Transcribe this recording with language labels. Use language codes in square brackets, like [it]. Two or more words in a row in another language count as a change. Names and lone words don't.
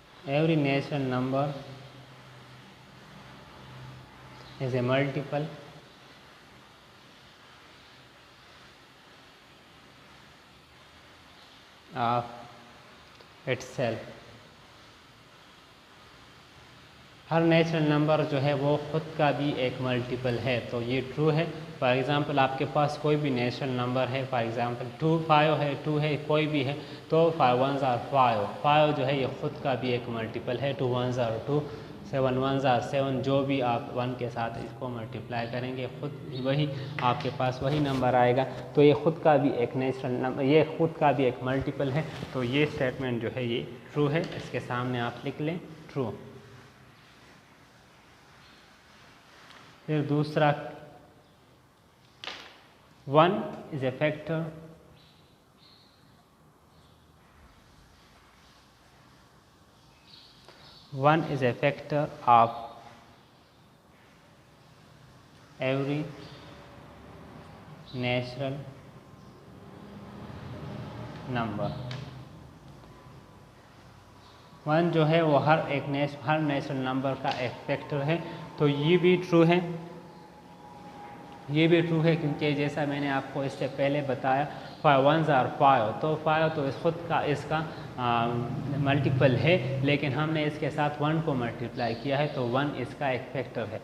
[en] every natural number is a multiple of itself। [hi] हर [en] natural number [hi] जो है वो ख़ुद का भी एक मल्टीपल है, तो ये ट्रू है। [en] for example [hi] आपके पास कोई भी [en] natural number [hi] है, [en] for example [hi] 2 5 है, 2 है, कोई भी है, तो [en] 5 1s are 5, [hi] 5 जो है ये ख़ुद का भी एक मल्टीपल है। [en] 2 1s are 2, 7 1s are 7, [hi] जो भी आप 1 के साथ इसको मल्टीप्लाई करेंगे खुद वही आपके पास वही नंबर आएगा, तो ये ख़ुद का भी एक [en] natural number, [hi] ये ख़ुद का भी एक मल्टीपल है। तो ये स्टेटमेंट जो है ये ट्रू है, इसके सामने आप लिख लें ट्रू। [en] फिर दूसरा 1 is a factor of every natural number। [hi] 1 जो है वो हर [en] natural number [hi] का एक फैक्टर है, तो ये भी ट्रू है, ये भी ट्रू है, क्योंकि जैसा मैंने आपको इससे पहले बताया [en] 5 1s are 5, [hi] तो 5 तो खुद का इसका मल्टीपल है, लेकिन हमने इसके साथ 1 को मल्टीप्लाई किया है, तो 1 इसका एक फैक्टर है।